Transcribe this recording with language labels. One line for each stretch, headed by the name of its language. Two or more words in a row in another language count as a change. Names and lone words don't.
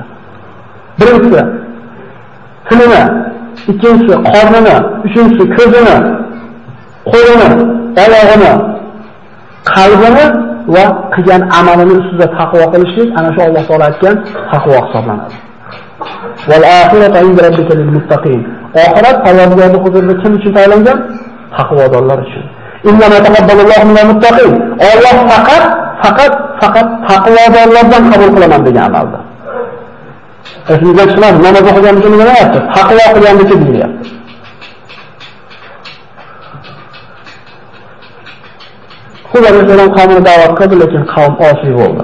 Uzbek: Birinchisi tilini, ikkinchisi qornini, uchinchisi ko'zini, qo'lini, oyog'ini, qalbini va qilgan amalini ustida taqvo qilishlik ana shu Alloh taolo aytgan taqvo hisoblanadi.
Arabic: والآخرة عند ربك للمتقين.
Uzbek: Oxirat Parvardigorning huzurida kim uchun tayyorlangan? Taqvodorlar uchun.
Arabic: إنما تقبل الله من المتقين.
Uzbek: Alloh faqat taqvodorlardan qabul qilaman degan amalda. Esimizdan chiqmadi, namoz o'qiganimiz nima deyapti? Taqvo qilganlikka deyilyapti. Xudo alayhisalom qavmini da'vat qildi, lekin qavm osiy bo'ldi.